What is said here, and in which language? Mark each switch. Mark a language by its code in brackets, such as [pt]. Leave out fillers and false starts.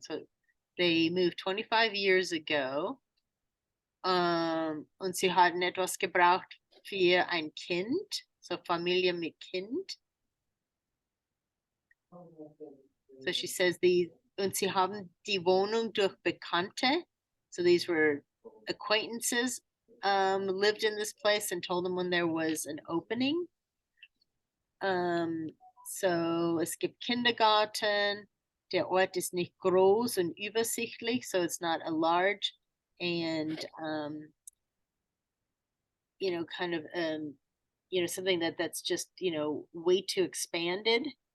[en] So they moved 25 years ago. [de] Und sie hatten etwas gebraucht für ein Kind, so Familie mit Kind. [en] So she says [de] und sie haben die Wohnung durch Bekannte. [en] So these were acquaintances lived in this place and told them when there was an opening. [de] So es gibt Kindergarten. Der Ort ist nicht groß und übersichtlich, [en] so it's not a large and kind of something that's just way too expanded.